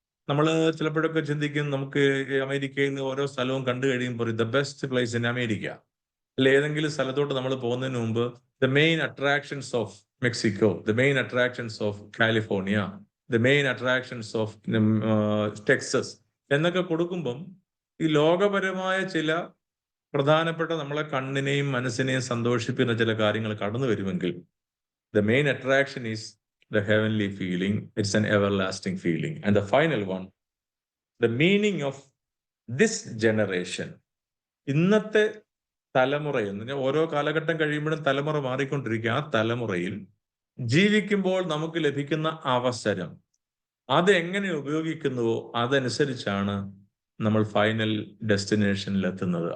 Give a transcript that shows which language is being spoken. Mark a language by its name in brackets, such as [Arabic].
[Malayalam] നമ്മൾ ചിലപ്പോഴൊക്കെ ചിന്തിക്കും, നമുക്ക് ഈ അമേരിക്കയിൽ നിന്ന് ഓരോ സ്ഥലവും കണ്ടു കഴിയുമ്പോൾ [English] the best place in America, [Malayalam] അല്ല ഏതെങ്കിലും സ്ഥലത്തോട്ട് നമ്മൾ പോകുന്നതിന് മുമ്പ് [English] the main attractions of Mexico, the main attractions of California, the main attractions of Texas [Malayalam] എന്നൊക്കെ കൊടുക്കുമ്പം ഈ ലോകപരമായ ചില പ്രധാനപ്പെട്ട നമ്മളെ കണ്ണിനെയും മനസ്സിനെയും സന്തോഷിപ്പിക്കുന്ന ചില കാര്യങ്ങൾ കടന്നു വരുമെങ്കിൽ [English] the main attraction is the heavenly feeling. It's an everlasting feeling. And the final one, the meaning of this generation. [Malayalam] ഇന്നത്തെ തലമുറയിൽ ഓരോ കാലഘട്ടം കഴിയുമ്പോഴും തലമുറ മാറിക്കൊണ്ടിരിക്കുക. ആ തലമുറയിൽ ജീവിക്കുമ്പോൾ നമുക്ക് ലഭിക്കുന്ന അവസരം അത് എങ്ങനെ ഉപയോഗിക്കുന്നുവോ അതനുസരിച്ചാണ് നമ്മൾ ഫൈനൽ ഡെസ്റ്റിനേഷനിൽ എത്തുന്നത്.